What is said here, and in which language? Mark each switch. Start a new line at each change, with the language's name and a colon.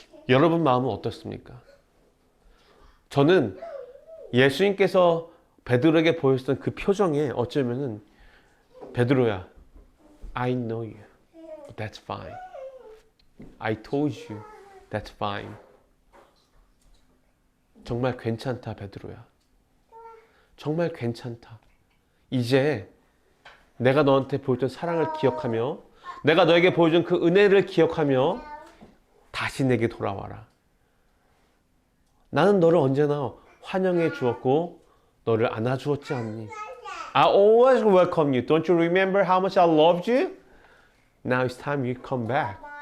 Korean: 여러분 마음은 어떻습니까? 저는 예수님께서 베드로에게 보였던 그 표정에 어쩌면은 베드로야,
English: I know you, but that's fine. I told you, that's fine.
Korean: 정말 괜찮다, 베드로야. 정말 괜찮다. 이제 내가 너한테 보여준 사랑을 기억하며 내가 너에게 보여준 그 은혜를 기억하며 다시 내게 돌아와라. 나는 너를 언제나 환영해 주었고 너를 안아주었지 않니?
English: I always welcome you. Don't you remember how much I loved you? Now it's time you come back.